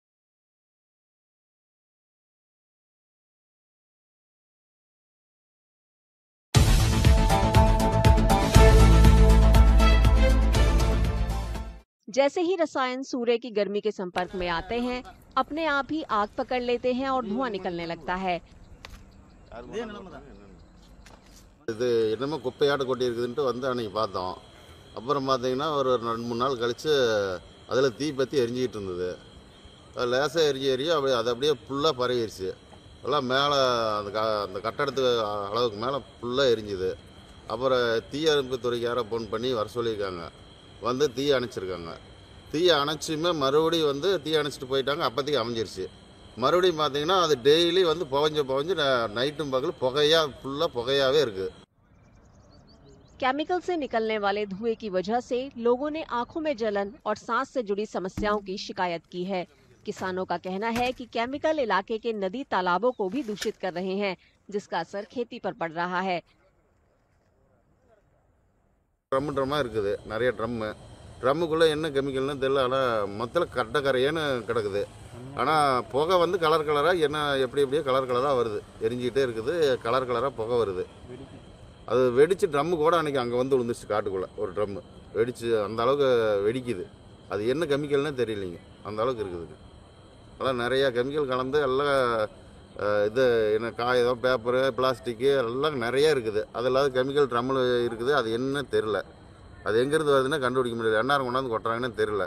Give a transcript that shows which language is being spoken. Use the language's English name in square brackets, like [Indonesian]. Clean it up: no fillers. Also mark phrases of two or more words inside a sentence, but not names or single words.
[Hindi] जैसे ही रसायन सूर्य की गर्मी के संपर्क में आते हैं, अपने आप ही आग पकड़ लेते हैं और धुआं निकलने लगता है। [Tamil] இது என்னமோ குப்பையாட்ட கொட்டி இருக்குதுன்ட்டு வந்து அன்றைக்கி பார்த்தோம். அப்புறம் பார்த்தீங்கன்னா ஒரு 2-3 நாள் கழித்து அதில் தீ பற்றி எரிஞ்சிக்கிட்டு இருந்தது. அது லேசாக எரிய அப்படியே அது அப்படியே ஃபுல்லாக பரவிடுச்சு. எல்லாம் மேலே அந்த கட்டடத்துக்கு அளவுக்கு மேலே ஃபுல்லாக எரிஞ்சுது. அப்புறம் தீயணைப்பு துறைக்கு யாரோ ஃபோன் பண்ணி வர சொல்லியிருக்காங்க. வந்து தீயை அணைச்சிருக்காங்க. தீயை அணைச்சுமே மறுபடியும் வந்து தீயை அணைச்சிட்டு போயிட்டாங்க. அப்போதைக்கு அமைஞ்சிருச்சு. மறுபடியும் பார்த்தீங்கன்னா அது டெய்லி வந்து புகஞ்சு நைட்டும் பகலும் ஃபுல்லாக புகையாகவே இருக்குது. [Hindi] केमिकल से निकलने वाले धुएं की वजह से लोगों ने आंखों में जलन और सांस से जुड़ी समस्याओं की शिकायत की है। किसानों का कहना है कि केमिकल इलाके के नदी तालाबों को भी दूषित कर रहे हैं, जिसका असर खेती पर पड़ रहा है। [Tamil] ட்ரம்மா இருக்குது, நிறைய ட்ரம்முக்குள்ளே என்ன கெமிக்கல்னு தெரியல. ஆனால் மொத்தத்தில் கரையேன்னு கிடக்குது. ஆனால் புகை வந்து கலராக என்ன எப்படியோ கலராக வருது. எரிஞ்சிக்கிட்டே இருக்குது, கலராக புகை வருது. அது வெடித்து ட்ரம்மு கூட அன்றைக்கி அங்கே வந்து விழுந்துச்சு. காட்டுக்குள்ளே ஒரு ட்ரம்மு வெடித்து அந்த அளவுக்கு வெடிக்குது. அது என்ன கெமிக்கல்னே தெரியலைங்க, அந்த அளவுக்கு இருக்குது. அதெல்லாம் நிறையா கெமிக்கல் கலந்து எல்லாம் இது என்ன காகிதம், பேப்பரு, பிளாஸ்டிக்கு எல்லாம் நிறையா இருக்குது. அது இல்லாத கெமிக்கல் ட்ரம்மில் இருக்குது. அது என்ன தெரில, அது எங்கேருந்து வருதுன்னா கண்டுபிடிக்க முடியாது. எந்நேரம் கொண்டாந்து கொட்டுறாங்கன்னு தெரில.